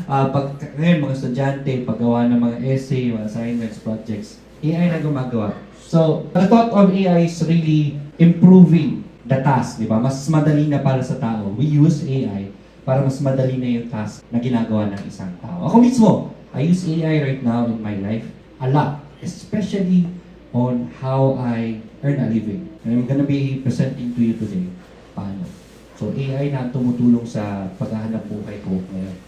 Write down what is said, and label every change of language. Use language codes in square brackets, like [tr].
[tl] Pag ngayon, mga estudyante, paggawa ng mga essay, mga assignments, projects, AI na gumagawa. [en] So, the thought of AI is really improving the task, [tl] di ba? Mas madali na para sa tao. [en] We use AI [tl] para mas madali na yung task na ginagawa ng isang tao. [en] Ako mismo, I use AI right now in my life a lot, especially on how I earn a living. And I'm gonna be presenting to you today [tl] paano. So, AI na tumutulong sa paghahanap buhay ko ngayon.